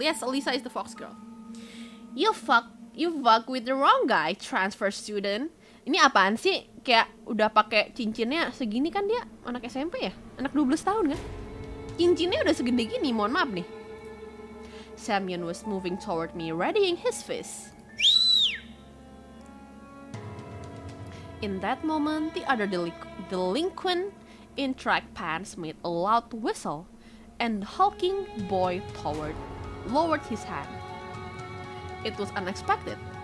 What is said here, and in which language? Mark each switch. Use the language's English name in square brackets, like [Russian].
[English] Yes, Elisa is the fox girl. You fuck with the wrong guy, transfer student. [Indonesian] Ini apaan sih? Kayak udah pakai cincinnya segini kan dia anak SMP ya? Anak 12 tahun kan? Cincinnya udah segede gini, mohon maaf nih. [English] Semyon was moving toward me, readying his fist. In that moment, the other delinquent in track pants made a loud whistle, and the hulking boy lowered his hand. It was unexpected.